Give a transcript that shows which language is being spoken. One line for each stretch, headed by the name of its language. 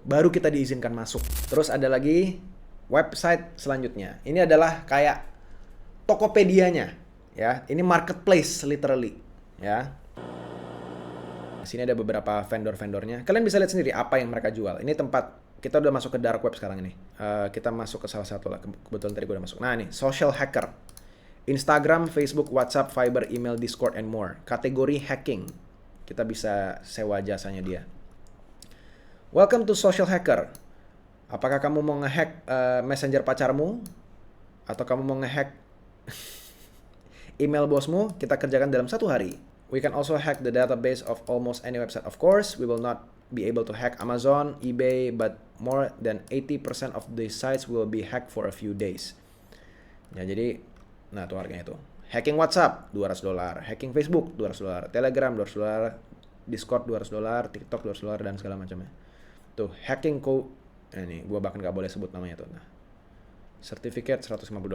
Indonesian: Baru kita diizinkan masuk. Terus ada lagi website selanjutnya. Ini adalah kayak Tokopedia-nya ya. Ini marketplace literally ya. Sini ada beberapa vendor-vendornya. Kalian bisa lihat sendiri apa yang mereka jual. Ini tempat kita udah masuk ke dark web sekarang ini. Kita masuk ke salah satu lah. Kebetulan tadi gue udah masuk. Nah ini, social hacker.
English: Instagram, Facebook, WhatsApp, Viber, email, Discord, and more.
Indonesian: Kategori hacking. Kita bisa sewa jasanya dia.
English: Welcome to social hacker.
Indonesian: Apakah kamu mau ngehack messenger pacarmu? Atau kamu mau ngehack email bosmu? Kita kerjakan dalam 1 hari.
English: We can also hack the database of almost any website. Of course, we will not be able to hack Amazon, eBay, but more than 80% of these sites will be hacked for a few days.
Indonesian: Ya, jadi, nah itu harganya itu. Hacking WhatsApp, $200. Hacking Facebook, $200. Telegram, $200. Discord, $200. TikTok, $200, dan segala macamnya. Tuh, hacking ini, gue bahkan gak boleh sebut namanya tuh. Nah, certificate $150.